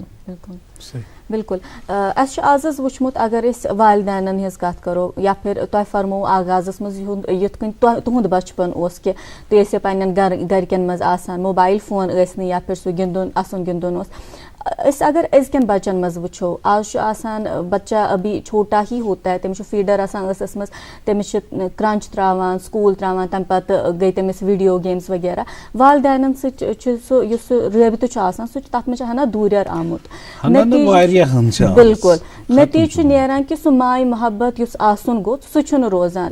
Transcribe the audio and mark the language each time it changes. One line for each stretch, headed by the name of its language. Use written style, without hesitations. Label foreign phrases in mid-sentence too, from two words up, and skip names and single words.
Kashmiri: بالکل اَسہِ چھُ آز حظ وٕچھمُت اگر أسۍ والدینن ہٕنٛز کتھ کرو یا پھر تۄہہِ فرموو آغازس منٛز یِتھ کٔنۍ تُہُنٛد بچپن اوس کہِ تُہۍ ٲسِو پننٮ۪ن گرِکٮ۪ن منٛز آسان
English: mobile phone
Kashmiri: ٲسۍ نہٕ یا پھر سُہ گِنٛدُن اَسُن گِنٛدُن اوس. أسۍ اگر أزکٮ۪ن بچن منٛز وٕچھو آز چھُ آسان
Urdu: بچہ ابھی چھوٹا ہی ہوتا ہے
Kashmiri: تٔمِس چھُ فیٖڈر آسان ٲسس منٛز تٔمِس چھِ کرنچ تراوان سکوٗل تراوان تمہِ پتہٕ گٔے تٔمِس
English: video games
Kashmiri: وغیرہ والدینن سۭتۍ چھُ سُہ یُس سُہ رٲبطہٕ چھُ آسان سُہ چھُ تتھ منٛز چھُ ہنا دوٗریر آمُت. بالکل نتیٖجہٕ چھُ نیران کہِ سُہ ماے محبت یُس آسُن گوٚژھ سُہ چھُنہٕ روزان.